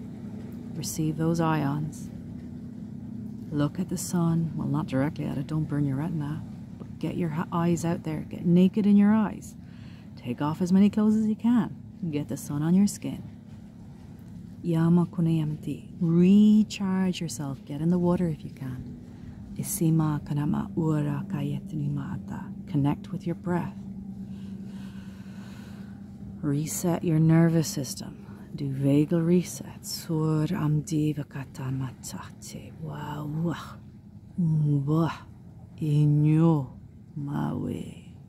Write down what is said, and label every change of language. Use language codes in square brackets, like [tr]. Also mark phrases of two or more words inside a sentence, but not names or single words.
[en] Receive those ions. Look at the sun. Well, not directly at it. Don't burn your retina. But get your eyes out there. Get naked in your eyes. Take off as many clothes as you can. Get the sun on your skin. Yama kunayamti. Recharge yourself. Get in the water if you can. Isima kanama ura kayetini mata. Connect with your breath. Reset your nervous system. Do vagal reset. Sur amdiva katamatate. Wa wa inyo mawe.